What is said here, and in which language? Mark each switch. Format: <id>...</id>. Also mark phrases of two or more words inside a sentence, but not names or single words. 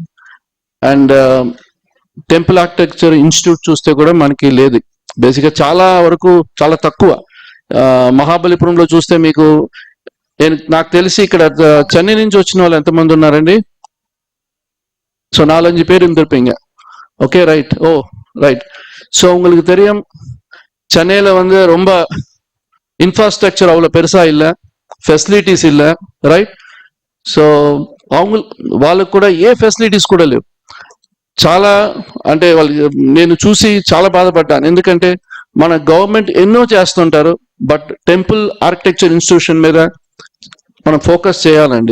<en>and temple architecture institute</en> <te>చూస్తే కూడా మనకి లేదు, బేసిక్గా చాలా వరకు చాలా తక్కువ. మహాబలిపురంలో చూస్తే మీకు నాకు తెలిసి ఇక్కడ చెన్నై నుంచి వచ్చిన వాళ్ళు ఎంతమంది ఉన్నారండి?</te> <ta>సో 4-5 பேர் இருந்திருப்பீங்க.</ta> <en>OK right. O right.</en> <ta>ஸோ உங்களுக்கு தெரியும் சென்னையில் வந்து ரொம்ப இன்ஃப்ராஸ்ட்ரக்சர் அவ்வளோ பெருசாக இல்லை, ஃபெசிலிட்டிஸ் இல்லை,</ta> <te>రైట్. సో వాళ్ళకు కూడా ఏ ఫెసిలిటీస్ కూడా లేవు. చాలా అంటే వాళ్ళకి నేను చూసి చాలా బాధపడ్డాను, ఎందుకంటే మన గవర్నమెంట్ ఎన్నో చేస్తుంటారు,</te> <en>but temple architecture institution</en> <te>మీద మనం ఫోకస్ చేయాలండి.</te>